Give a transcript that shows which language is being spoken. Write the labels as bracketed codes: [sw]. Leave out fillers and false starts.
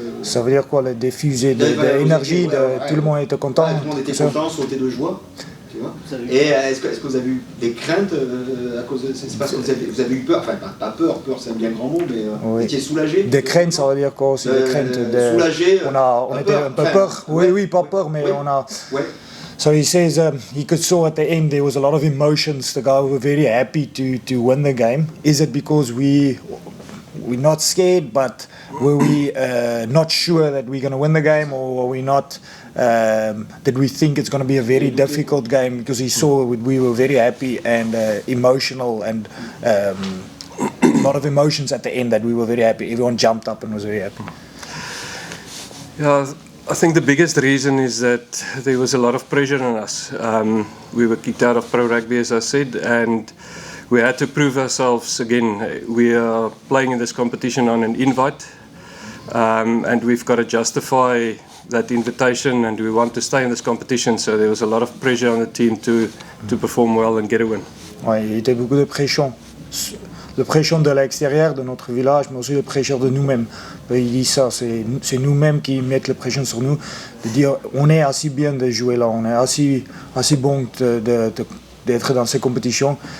[fr] Ça veut dire quoi, le diffuser d'énergie, tout le monde était content. Tout le monde était content, sautait de joie. Tu vois. Et est-ce que vous avez eu des craintes à cause de... C'est parce que vous avez eu peur, enfin pas peur c'est un bien grand mot, mais vous étiez soulagé. Des craintes, ça veut dire quoi aussi, des craintes soulagé. On était un peu peur. Oui, pas peur, mais on a... Ouais. [en] So he says he could saw at the end there was a lot of emotions. The guy were very happy to win the game. Is it because we're not scared, but were we not sure that we're going to win the game, or were we not? Did we think it's going to be a very difficult game? Because he saw we were very happy and emotional, and a lot of emotions at the end that we were very happy. Everyone jumped up and was very happy. Yeah, I think the biggest reason is that there was a lot of pressure on us. We were kicked out of Pro Rugby, as I said, and we had to prove ourselves again. We are playing in this competition on an invite, and we've got to justify that invitation, and we want to stay in this competition. So there was a lot of pressure on the team to perform well and get a win. [fr] Ouais, il y était beaucoup de pression. Le pression de l'extérieur, de notre village, mais aussi le pression de nous-mêmes. Il dit ça, c'est nous-mêmes qui mettons la pression sur nous, de dire on est assez bien de jouer là, on est assez bon d'être dans ces compétitions.